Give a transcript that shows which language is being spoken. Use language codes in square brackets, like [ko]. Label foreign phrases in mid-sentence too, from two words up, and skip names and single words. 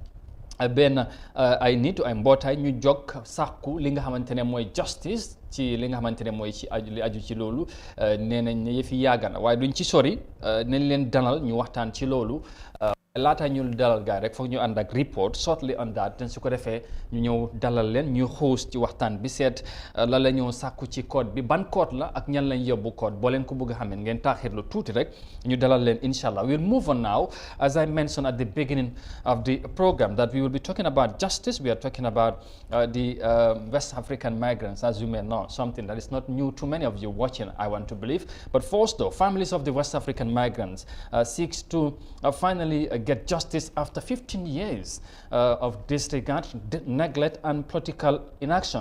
[wo] benn ay nit ay mbootaay ñu jog sàkku li nga xamante ne mooy justice ci li nga xamante ne mooy ci li aju ci loolu nee nañ ne yëfi yàgg na waaye duñ ci sori nañ leen dalal ñu waxtaan ci loolu laata ñu dalal gaay rek foog ñu ànd ak [en] report shortly on that [wo] te su ko defee ñu ñëw dalal leen ñu xuus ci waxtaan bi seet la la ñëw sàkku ci code bi ban code la ak ñan lañ yóbbu code boo leen ko bëgg a xamee ngeen taaxirlu tuuti rek ñu dalal leen inshallah. [en] We'll move on now. As I mentioned at the beginning of the program that we will be talking about justice. We are talking about the West African migrants, as you may know, something that is not new to many of you watching, I want to believe. But first though, families of the West African migrants seeks to finally get justice after 15 years of disregard, neglect and political inaction.